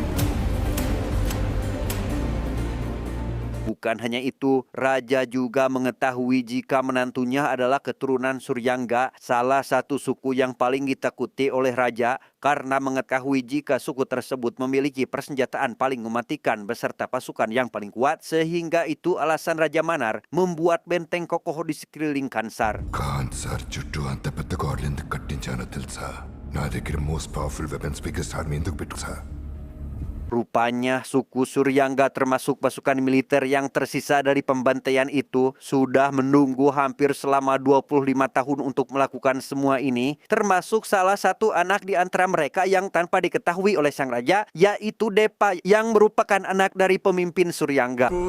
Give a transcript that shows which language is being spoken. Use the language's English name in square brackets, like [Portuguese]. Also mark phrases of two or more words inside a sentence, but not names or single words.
[Indonesian] Bukan hanya itu, Raja juga mengetahui jika menantunya adalah keturunan Suryangga, salah satu suku yang paling ditakuti oleh Raja, karena mengetahui jika suku tersebut memiliki persenjataan paling mematikan beserta pasukan yang paling kuat, sehingga itu alasan Raja Manar membuat benteng kokoh di sekeliling Kansar. [Telugu] Kansar చుట్టూ అంత పెద్ద గోడలు ఎందుకు కట్టించానో తెలుసా? నా దగ్గర [English] most powerful weapons biggest army [Telugu] ఎందుకు పెట్టుకుసా? [Indonesian] Rupanya suku Suryangga termasuk pasukan militer yang tersisa dari pembantaian itu sudah menunggu hampir selama 25 tahun untuk melakukan semua ini, termasuk salah satu anak di antara mereka yang tanpa diketahui oleh sang raja, yaitu Depa yang merupakan anak dari pemimpin Suryangga.